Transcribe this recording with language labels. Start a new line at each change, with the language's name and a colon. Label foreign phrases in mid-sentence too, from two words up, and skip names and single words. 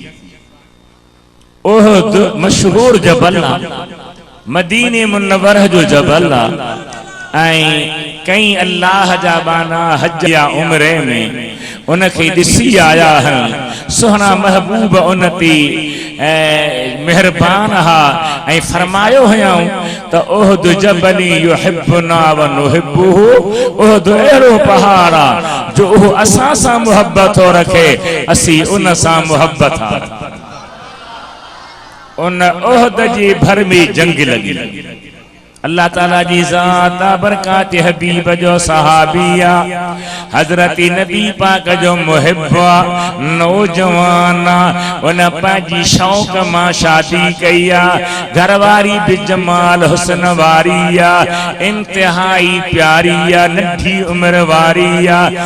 Sindhi: उहद मशहूर जबल आहे, मदीने मुनव्वरह जो जबल आहे ऐं कई अल्लाह जा बाना हज या उमरे में उनखे ॾिसी आया आहिनि। सुहिणा महबूब उनती मेहरबान हा ऐं फरमायो हुयऊं त उहद
Arabic: جبل يحبنا و نحبه,
Sindhi: उहद अहिड़ो पहाड़ आहे जो उहो असां सां मोहब्बत थो रखे, असीं उन सां मोहब्बत हा। उन उहद जी भर में जंग लगी। अल्लाह ताला जी ज़ात बरकात हबीब जो सहाबिया, हजरत नबी पाक जो मुहिब्बा नौजवान, उन पंहिंजी शौक़ मां शादी कई आहे, घरवारी बि जमाल हुस्न वारी आहे, इंतिहाई प्यारी आहे, नंढी उम्र वारी आहे।